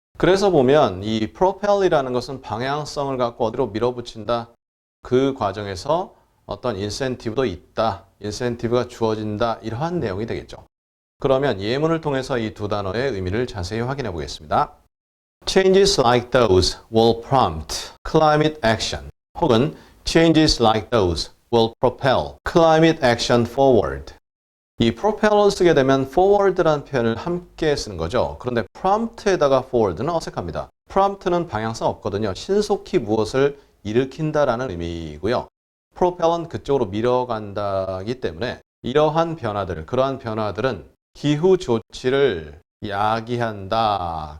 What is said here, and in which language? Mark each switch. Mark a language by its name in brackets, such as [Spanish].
[Korean] 그래서 보면 이 propel이라는 것은 방향성을 갖고 어디로 밀어붙인다. 그 과정에서 어떤 incentive도 있다. incentive가 주어진다. 이러한 내용이 되겠죠. 그러면 예문을 통해서 이 두 단어의 의미를 자세히 확인해 보겠습니다. [English] Changes like those will prompt climate action. 혹은 changes like those will propel climate action forward. [Korean] 이 propel을 쓰게 되면 forward라는 표현을 함께 쓰는 거죠. 그런데 prompt에다가 forward는 어색합니다. prompt는 방향성 없거든요. 신속히 무엇을 일으킨다라는 의미이고요. propel은 그쪽으로 밀어간다기 때문에 이러한 변화들, 그러한 변화들은 기후 조치를 야기한다.